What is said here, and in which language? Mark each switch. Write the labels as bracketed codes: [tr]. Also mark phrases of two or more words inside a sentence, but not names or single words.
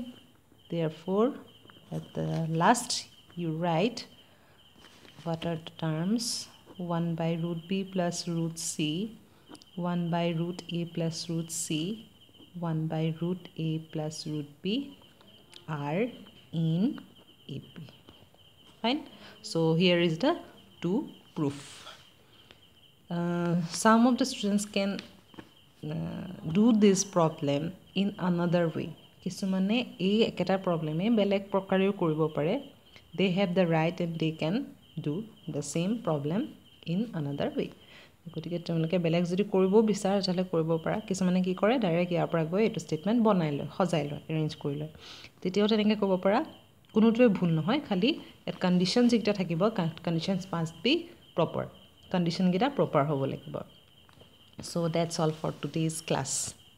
[en] Therefore at the last you write what are the terms 1 by root b plus root c, 1 by root a plus root c, 1 by root a plus root b are in AP. Fine. So here is the two proof. Some of the students can do this problem in another way. [as] কিছুমানে এ এইটো প্ৰবলেম বেলেগ প্ৰকাৰেও কৰিব পাৰে. [en] They have the right and they can do the same problem in another way. [as] গতিকে তেওঁলোকে বেলেগ যদি কৰিব বিচাৰে তাহলে কৰিব পাৰা কিছুমানে কি কৰে ডাইৰেক্ট ইয়াৰ পৰা গৈ এটো স্টেটমেন্ট বনাই লয় সজাই লয় এৰেঞ্জ কৰি লয় তেতিয়াও তেনেকৈ ক'ব পাৰা কোনোটোৱে ভুল নহয় খালি এট কন্ডিশন যেটা থাকিব [en] conditions must be proper condition [as] যিটা proper হ'ব লাগিব. [en] So that's all for today's class.